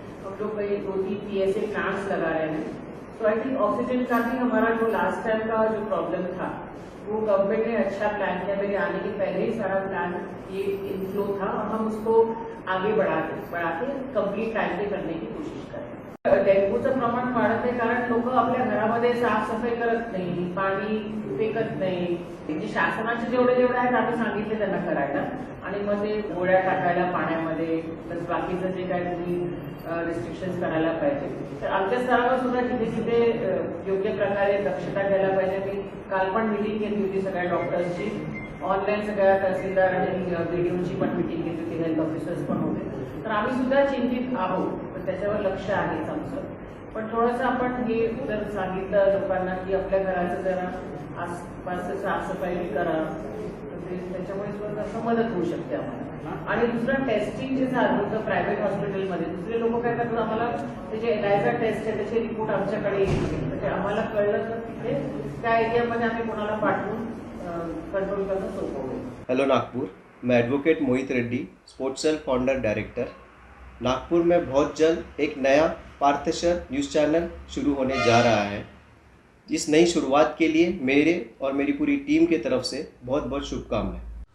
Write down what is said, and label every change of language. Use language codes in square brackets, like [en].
[hi] हम लोग कई 2-3 PSA प्लांट्स लगा रहे हैं। तो आई थिंक ऑक्सीजन का भी हमारा जो लास्ट टाइम का जो प्रॉब्लम था वो गवर्नमेंट ने अच्छा प्लान किया। मेरे आने के पहले ही सारा प्लान ये इनफ्लो था और हम उसको आगे बढ़ा के कंप्लीट टाइम पे करने की कोशिश करें। [mr] डेंग्यूचं प्रमाण वाढत आहे कारण लोक आपल्या घरामध्ये साफसफाई करत नाही, पाणी फेकत नाही। म्हणजे शासनाचे जेवढे आहेत आम्ही सांगितले त्यांना करायला, आणि मग ते गोळ्या टाकायला पाण्यामध्ये, प्लस बाकीचं जे काय तुम्ही रिस्ट्रिक्शन्स करायला पाहिजे। तर आमच्या स्तरावर सुद्धा तिथे योग्य प्रकारे दक्षता घ्यायला पाहिजे। मी काल पण मीटिंग घेतली होती सगळ्या डॉक्टर्सची, ऑनलाईन सगळ्या तहसीलदार आणि BDOची पण मीटिंग घेतली होती, हेल्थ ऑफिसर्स पण होते। तर आम्ही सुद्धा चिंतित आहोत, पण त्याच्यावर लक्ष आहेच आमचं। पण थोडंसं आपण हे जर सांगितलं लोकांना की आपल्या घराचं जरा आसपास साफसफाई करा, त्याच्यामुळे असं मदत होऊ शकते आम्हाला। आणि दुसरं टेस्टिंग जे चालू होतं प्रायव्हेट हॉस्पिटलमध्ये, दुसरे लोक काय करतात, आम्हाला त्याचे ELISA टेस्ट आहे त्याचे रिपोर्ट आमच्याकडे येतील, म्हणजे आम्हाला कळलं तर तिथे त्या एरियामध्ये आम्ही कोणाला पाठवून कंट्रोल करणं सोपं होईल। [hi] हेलो नागपुर, मैं एडवोकेट मोहित Reddy, sports cell founder director. Nagpur में बहुत जल्द एक नया पार्थेश्वर न्यूज़ चैनल शुरू होने जा रहा है। इस नई शुरुआत के लिए मेरे और मेरी पूरी टीम की तरफ से बहुत बहुत शुभकामनाएं।